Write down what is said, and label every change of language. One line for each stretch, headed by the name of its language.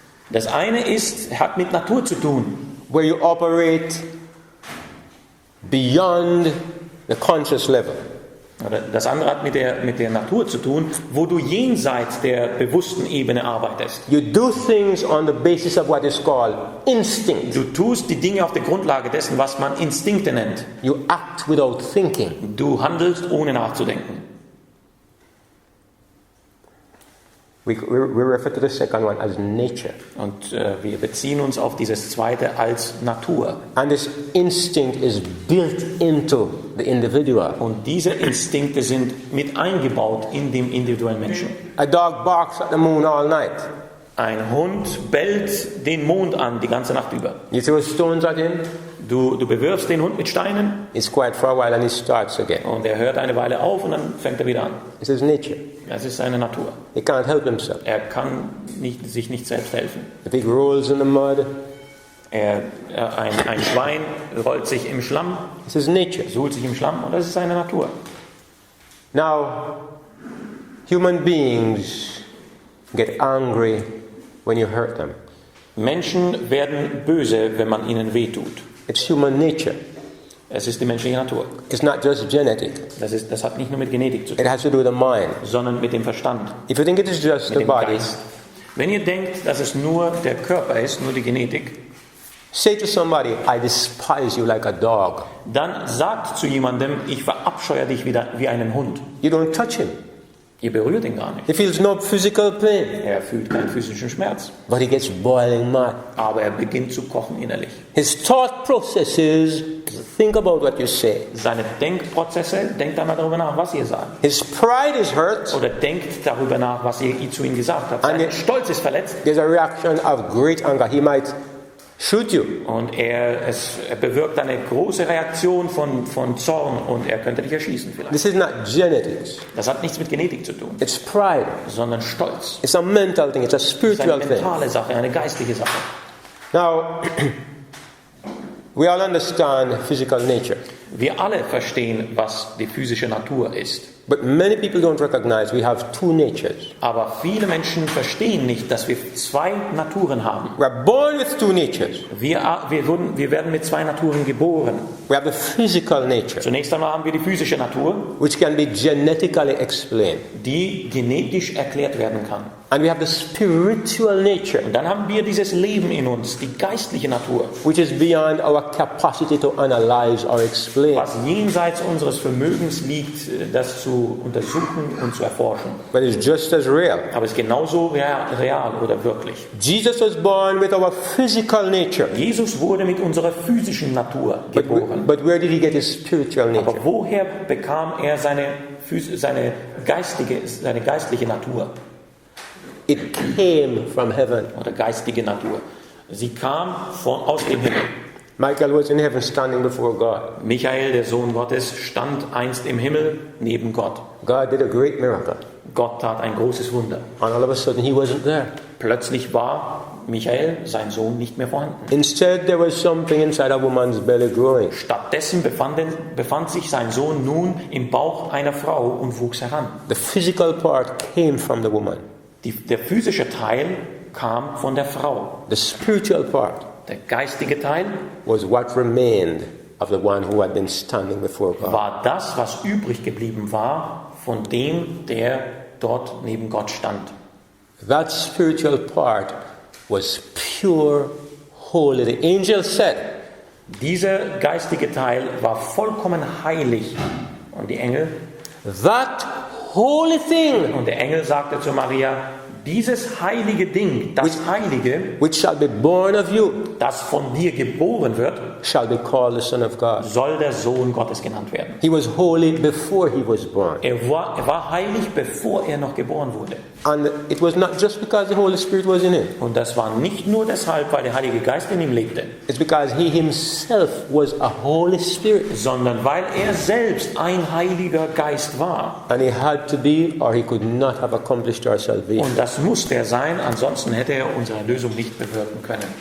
German: Das eine hat mit Natur zu tun,
English: where you operate beyond the conscious level.
German: oder das andere hat mit der Natur zu tun, wo du jenseits der bewussten Ebene arbeitest.
English: You do things on the basis of what is called instinct.
German: Du tust die Dinge auf der Grundlage dessen, was man Instinkte nennt.
English: You act without thinking.
German: Du handelst ohne nachzudenken.
English: We refer to the second one as nature.
German: Und wir beziehen uns auf dieses zweite als Natur.
English: And this instinct is built into the individual.
German: Und diese Instinkte sind mit eingebaut in dem individuellen Menschen.
English: A dog barks at the moon all night.
German: Ein Hund bellt den Mond an die ganze Nacht über.
English: You throw stones at him,
German: Du bewirfst den Hund mit Steinen
English: he's quiet for a while and he starts again.
German: und er hört eine Weile auf und dann fängt er wieder an.
English: This is nature.
German: Das ist seine Natur.
English: He can't help himself.
German: Er kann sich nicht selbst helfen.
English: The pig rolls in the mud.
German: Ein Schwein rollt sich im Schlamm,
English: This is nature.
German: suhlt sich im Schlamm und das ist seine Natur.
English: Now, human beings get angry when you hurt them.
German: Menschen werden böse, wenn man ihnen wehtut.
English: It's human nature.
German: Es ist die menschliche Natur.
English: It's not just genetic.
German: Das hat nicht nur mit Genetik zu tun,
English: It has to do with the mind.
German: sondern mit dem Verstand,
English: If you think it is just
German: mit
English: the
German: dem
English: body,
German: Geist. Wenn ihr denkt, dass es nur der Körper ist, nur die Genetik,
English: say to somebody, I despise you like a dog.
German: dann sagt zu jemandem, ich verabscheue dich wie einen Hund.
English: You don't touch him.
German: Ihr berührt ihn gar nicht.
English: He feels no physical pain,
German: Er fühlt keinen physischen Schmerz,
English: but he gets boiling mad.
German: aber er beginnt zu kochen innerlich.
English: His thought processes think about what you say.
German: Seine Denkprozesse, denkt einmal darüber nach, was ihr sagt.
English: His pride is hurt.
German: Oder denkt darüber nach, was ihr zu ihm gesagt habt. Sein Stolz ist verletzt
English: There's a reaction of great anger. He might shoot you.
German: und er bewirkt eine große Reaktion von Zorn und er könnte dich erschießen vielleicht.
English: This is not genetics.
German: Das hat nichts mit Genetik zu tun,
English: It's pride.
German: sondern Stolz.
English: It's a mental thing. It's a
German: Das ist
English: spiritual
German: eine
English: thing.
German: mentale Sache, eine geistliche Sache.
English: Now, we all understand physical nature,
German: Wir alle verstehen, was die physische Natur ist.
English: but many people don't recognize we have two natures.
German: Aber viele Menschen verstehen nicht, dass wir zwei Naturen haben.
English: We are born with two natures.
German: Wir werden mit zwei Naturen geboren.
English: We have the physical nature,
German: Zunächst einmal haben wir die physische Natur,
English: which can be genetically explained.
German: die genetisch erklärt werden kann.
English: And we have the spiritual nature,
German: Und dann haben wir dieses Leben in uns, die geistliche Natur,
English: which is beyond our capacity to analyze or explain. explain.
German: was jenseits unseres Vermögens liegt, das zu untersuchen und zu erforschen.
English: But it's just as real.
German: Aber es ist genauso real oder wirklich.
English: Jesus was born with our physical nature.
German: Jesus wurde mit unserer physischen Natur geboren.
English: But where did he get his spiritual nature?
German: Aber woher bekam er seine geistliche Natur?
English: It came from heaven.
German: Oder geistige Natur. Sie kam aus dem Himmel.
English: Michael was in heaven standing before God.
German: Michael, der Sohn Gottes, stand einst im Himmel neben Gott.
English: God did a great miracle.
German: Gott tat ein großes Wunder.
English: And all of a sudden he wasn't there.
German: Plötzlich war Michael, sein Sohn, nicht mehr vorhanden.
English: Instead there was something inside a woman's belly growing.
German: Stattdessen befand sich sein Sohn nun im Bauch einer Frau und wuchs heran.
English: The physical part came from the woman.
German: Der physische Teil kam von der Frau.
English: The spiritual part
German: Der geistige Teil
English: was what remained of the one who had been standing before God.
German: war das, was übrig geblieben war von dem, der dort neben Gott stand.
English: That spiritual part was pure, holy. The angel said,
German: Dieser geistige Teil war vollkommen heilig. Und die Engel,
English: that holy thing
German: und der Engel sagte zu Maria, dieses heilige Ding, das Heilige,
English: which shall be born of you
German: das von dir geboren wird,
English: shall be called the Son of God.
German: soll der Sohn Gottes genannt werden.
English: He was holy before he was born.
German: Er war heilig, bevor er noch geboren wurde.
English: And it was not just because the Holy Spirit was in him.
German: Und das war nicht nur deshalb, weil der Heilige Geist in ihm lebte,
English: It's because he himself was a Holy Spirit.
German: sondern weil er selbst ein Heiliger Geist war.
English: And he had to be, or he could not have accomplished our salvation.
German: Und das musste er sein, ansonsten hätte er unsere Erlösung nicht bewirken können.